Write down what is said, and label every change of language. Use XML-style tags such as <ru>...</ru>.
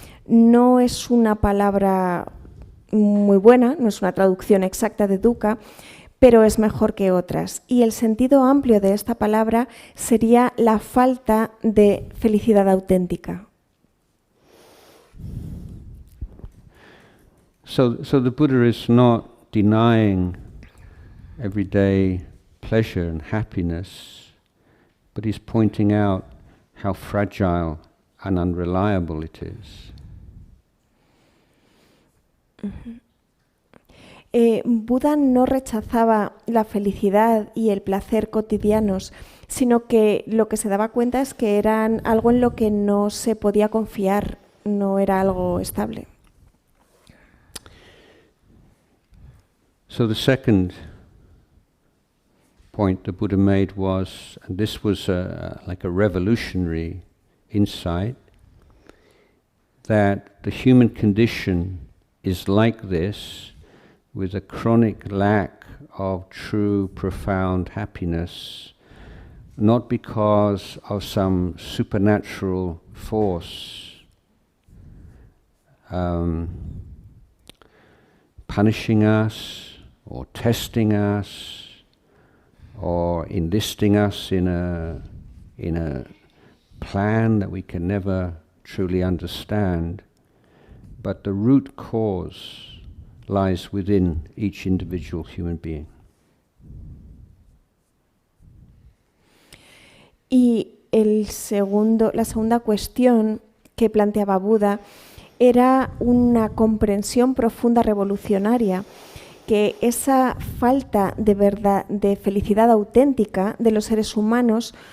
<es>No es una palabra muy buena, no es una traducción exacta de dukkha, pero es mejor que otras. Y el sentido amplio de esta palabra sería la falta de felicidad auténtica.</es> <en>So the Buddha is not denying everyday pleasure and happiness, but he's pointing out how fragile and unreliable it is.</en> <es>Buda no rechazaba la felicidad y el placer cotidianos, sino que lo que se daba cuenta es que eran algo en lo que no se podía confiar, no era algo estable.</es> <en>So the second point the Buddha made was, and this was like a revolutionary insight, that the human condition is like this, with a chronic lack of true, profound happiness, not because of some supernatural force punishing us, or testing us, or enlisting us in a plan that we can never truly understand, but the root cause lies within each individual human being.</en> <es>Y la segunda cuestión que planteaba Buda era una comprensión profunda revolucionaria, que esa falta de felicidad auténtica de los seres humanos</es>